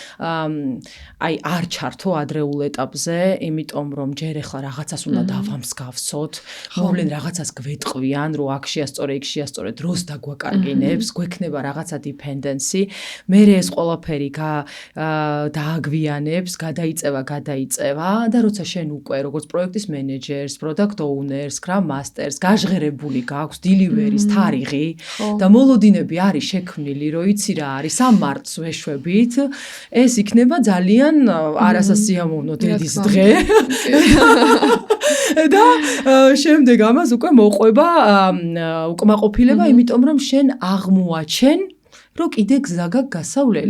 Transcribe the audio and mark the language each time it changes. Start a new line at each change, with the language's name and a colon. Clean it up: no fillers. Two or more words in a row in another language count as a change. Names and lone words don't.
Georgian: აი არ ჩართო ადრეულ ეტაპზე, იმიტომ რომ ჯერ ახლა რაღაცას უნდა დავამსგავსოთ, მოვლენ რაღაცას გვეტყვიან, რომ აქ შეასწორე, იქ შეასწორე, დროს დაგვაკარგინებს, გვექნება რაღაცა dependency, მერე ეს ყველაფერი დააგვიანებს, გადაიწევა და როცა შენ უკვე როგორც პროექტის მენეჯერს,
English: product owners, scrum masters
Georgian: გაჟღერებული გაქვს delivery-ის თარიღი და მოლოდინები არის შექმნილი, რომ იცი რა არის ამ მარტს ვეშვებით, ეს იქნება ძალიან არასასიამოვნო დედის დღე. და შემდეგ ამას უკვე მოყვება უკმაყოფილება, იმიტომ რომ შენ აღმოაჩენ რომ კიდე გზა გაქვს გასავლელი.